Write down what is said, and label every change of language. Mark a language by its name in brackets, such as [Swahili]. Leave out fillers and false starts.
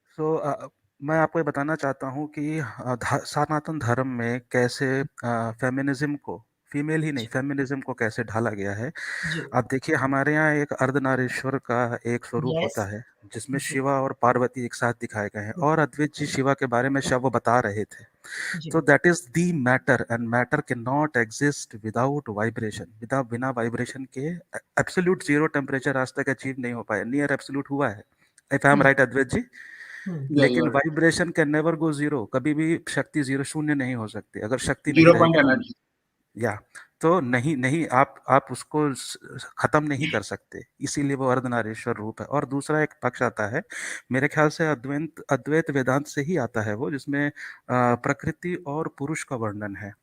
[Hindi] सो मैं आपको ये बताना चाहता हूँ कि सनातन धर्म में कैसे फेमिनिज्म को, फीमेल ही नहीं फेमिनिज्म को कैसे ढाला गया है. जी. आप देखिए, हमारे यहाँ एक अर्धनारीश्वर का एक स्वरूप यस. होता है, जिसमें जी. शिवा और पार्वती एक साथ दिखाए गए हैं. और अद्वैत जी शिवा के बारे में शब बता रहे थे. जी. [English] So that is the matter, and matter cannot exist without vibration. [Hindi] बिना वाइब्रेशन के एब्सोल्यूट जीरो टेम्परेचर आज तक अचीव नहीं हो पाया. [English] near absolute [Hindi] हुआ है, [English] If I am right Advait ji. Yeah, [Hindi] लेकिन [English] you are. Vibration can never go zero. [Hindi] कभी भी शक्ति जीरो शून्य नहीं हो सकती. अगर शक्ति नहीं [English] 0 point [Hindi] रहेगी, [English] energy. [Hindi] या तो नहीं आप उसको खत्म नहीं कर सकते, इसीलिए वो अर्धनारीश्वर रूप है। और दूसरा एक पक्ष आता है, मेरे ख्याल से अद्वैत वेदांत से ही आता है वो, जिसमें प्रकृति और पुरुष का वर्णन है।